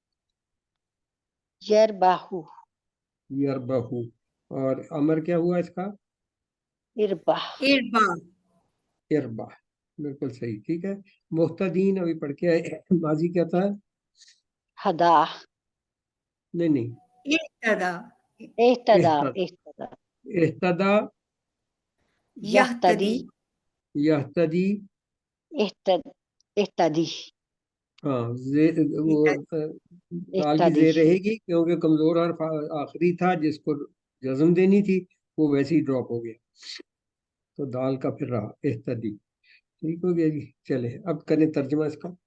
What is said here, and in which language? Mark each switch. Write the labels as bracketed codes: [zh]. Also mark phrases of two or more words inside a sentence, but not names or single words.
[ur] یربحو، یربحو، اور امر کیا ہوا اس کا؟ اربح، اربا، اربح، بالکل صحیح، ٹھیک ہے۔ محتدین ابھی پڑھ کے آئے، ماضی کیا تھا؟ ہدا، نہیں نہیں، اہتدا، اہتدا، اہتد اہتدا، اہتدا، یہتدی، یہتدی، یہتدی، [ar] اہتد، اہتدی، [ur] ہاں وہ دال کی اہتدی، زیر رہے گی کیونکہ کمزور حرف آخری تھا جس کو جزم دینی تھی، وہ ویسے ہی ڈراپ ہو گیا، تو دال کا پھر رہا اہتدی، ٹھیک ہو گیا جی۔ چلے اب کریں ترجمہ اس کا۔